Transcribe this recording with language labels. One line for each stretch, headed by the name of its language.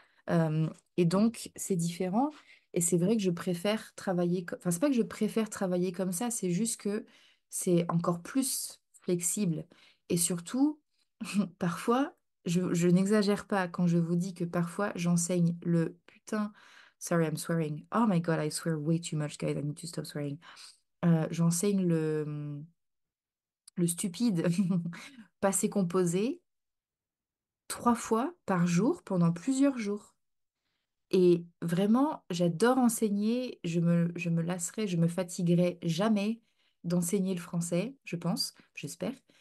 French: Euh, et donc, c'est différent. Et c'est vrai que je préfère travailler. Enfin, c'est pas que je préfère travailler comme ça, c'est juste que c'est encore plus flexible. Et surtout, parfois, je n'exagère pas quand je vous dis que parfois, j'enseigne le putain.
English: Sorry, I'm swearing. Oh my God, I swear way too much, guys. I need to stop swearing.
French: J'enseigne le stupide passé composé 3 fois par jour pendant plusieurs jours. Et vraiment, j'adore enseigner. Je me lasserai, je me fatiguerai jamais d'enseigner le français, je pense, j'espère.